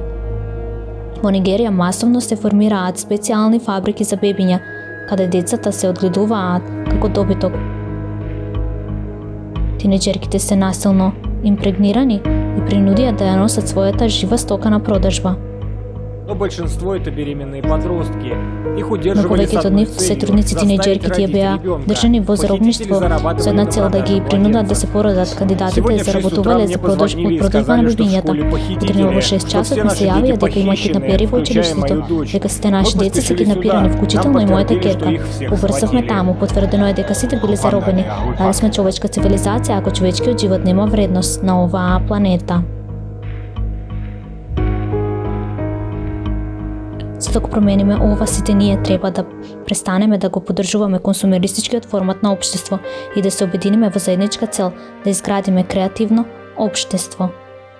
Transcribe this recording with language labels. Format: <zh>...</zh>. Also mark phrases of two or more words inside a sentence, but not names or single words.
<mk>Во Нигерија масовно се формираат специјални фабрики за бебиња, каде децата се одгледуваат како добиток. Тинеџерките се насилно импрегнирани и принудиат да ја носат својата жива стока на продажба.</mk> <ru>Но большинство это беременные подростки. Их</ru> <mk>Но</mk> <ru>удерживали с</ru> <mk>повеќето од</mk> <ru>одной</ru> <mk>нив</mk> <ru>целью</ru> <mk>сотрудници – тинеџерките ја</mk> <ru>заставить</ru> <mk>беа</mk> <ru>родить ребенка.</ru> <mk>држани во</mk> <ru>Похитители</ru> <mk>заробништво со</mk> <ru>зарабатывали</ru> <mk>една</mk> <ru>на</ru> <mk>цел да ги</mk> <ru>продаже</ru> <mk>принудат да</mk> <ru>младенцев.</ru> <mk>се породат. Кандидатите</mk> <ru>Сегодня в 6 утра</ru> <mk>заработувале</mk> <ru>мне</ru> <mk>за</mk> <ru>позвонили и</ru> <mk>продажба на</mk> <ru>сказали, что в</ru> <mk>бебињата.</mk> <ru>школе</ru> <mk>Утрено во</mk> <ru>похитители,</ru> <mk>6</mk> <ru>что</ru> <mk>часот</mk> <ru>все</ru> <mk>ми се</mk> <ru>наши</ru> <mk>јавија</mk> <ru>дети</ru> <mk>дека има</mk> <ru>похищены,</ru> <mk>киднапери во</mk> <ru>включая</ru> <mk>училиштето,</mk> <ru>мою дочь.</ru> <mk>дека сите</mk> <ru>Мы</ru> <mk>наши деца се</mk> <ru>поспешили</ru> <mk>киднапирани,</mk> <ru>сюда.</ru> <mk>вклучително и</mk> <ru>Нам</ru> <mk>мојата</mk> <ru>потврдили,</ru> <mk>ќерка.</mk> <ru>что их всех</ru> <mk>Убрзавме</mk> <ru>схватили.</ru> <mk>таму, потврдено е дека сите биле заробени. Дали сме човечка цивилизација ако човечкиот живот нема вредност на оваа планета? За да го промениме ова, сите ние треба да престанеме да го поддржуваме консумеристичкиот формат на општество и да се обединиме во заедничка цел да изградиме креативно општество.</mk>